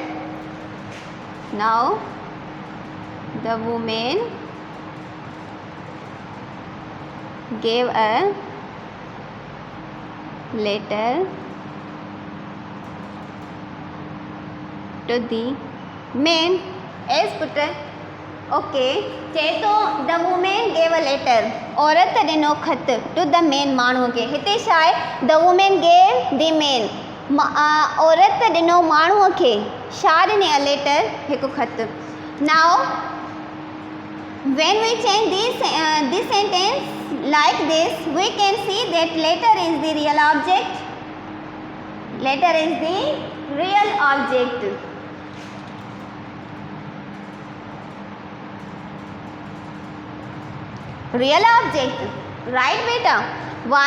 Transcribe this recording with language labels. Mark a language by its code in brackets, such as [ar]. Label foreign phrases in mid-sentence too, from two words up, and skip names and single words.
[en] Now the woman gave a letter to the man. As put. Okay. [sd] चए तो [en] the woman gave a letter. [sd] औरत ॾिनो खत [en] to the man [sd] माण्हूअ खे. हिते छा आहे? [en] The woman gave the man. [sd] औरत ॾिनो माण्हूअ खे छा ॾिने? [en] a letter, [sd] हिकु खत. [en] Now when we change this sentence like this, we can see that letter is the real object. Letter is the real object. Real object, right beta? Why?